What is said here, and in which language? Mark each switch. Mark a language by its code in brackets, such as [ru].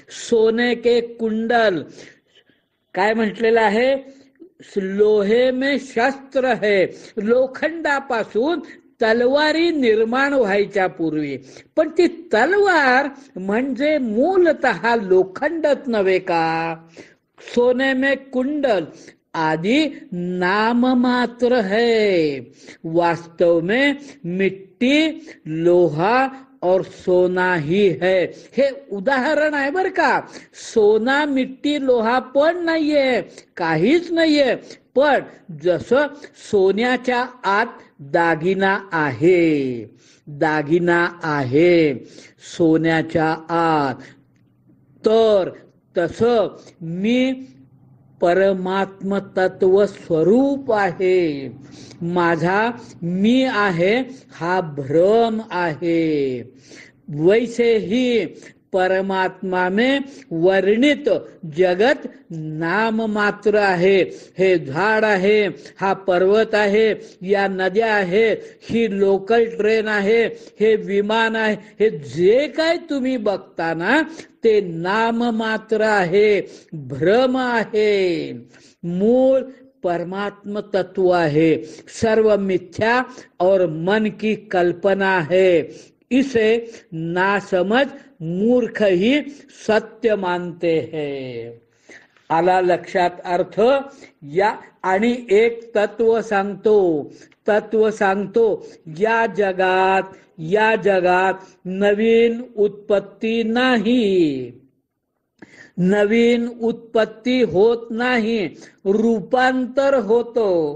[hi] सोने के कुंडल [mr] काय म्हटलेलं आहे? [hi] लोहे में शस्त्र है. [mr] लोखंडापासून तलवारी निर्माण व्हायच्या पूर्वी, पण ती तलवार म्हणजे मूलतः लोखंडच नव्हे का? [hi] सोने में कुंडल आदि नाम मात्र है, वास्तव में मिट्टी, लोहा और सोना ही है. [mr] हे उदाहरण आहे बर का. सोना, मिट्टी, लोहा पण नाहीये, काहीच नाहीये. पण जसं सोन्याच्या आत दागिना आहे, दागिना आहे सोन्याच्या आत, तर तसं मी परमात्म तत्व स्वरूप आहे. माझा मी आहे हा भ्रम आहे. [hi] वैसे ही परमात्मा में वर्णित जगत नाम मात्र आहे. [mr] हे झाड आहे, हा पर्वत आहे, या नद्या आहे, ही लोकल ट्रेन आहे, हे विमान आहे, हे जे काय तुम्ही बघता ना ते नाम मात्र आहे, भ्रम आहे. [hi] मूळ परमात्म तत्व है, सर्व मिथ्या और मन की कल्पना है. इसे नासमझ मूर्ख ही सत्य मानते हैं. [mr] आला लक्षात अर्थ? या आणि एक तत्व सांगतो, या जगात नवीन उत्पत्ती नाही, नवीन उत्पत्ती होत नाही, रूपांतर होतो.